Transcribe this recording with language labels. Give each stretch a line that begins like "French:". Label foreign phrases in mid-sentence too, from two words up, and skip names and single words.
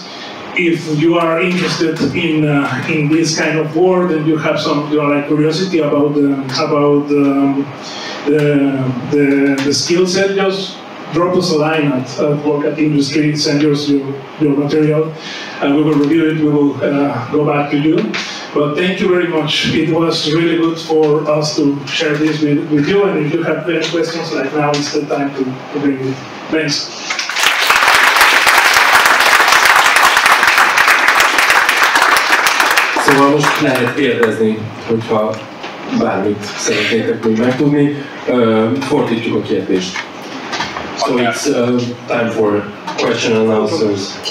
English: If you are interested in this kind of work, and you have some curiosity about the skill set, just drop us a line at Work at Industry, send us your material, and we will review it. We will go back to you. But thank you very much. It was really good for us to share this with you. And if you have any questions, like now is the time to bring it. Thanks.
Hungarian: Szóval most lehet kérdezni, hogyha bármit szeretnétek még megtudni. Fordítjuk a kérdést.
English: So it's time for question and answers.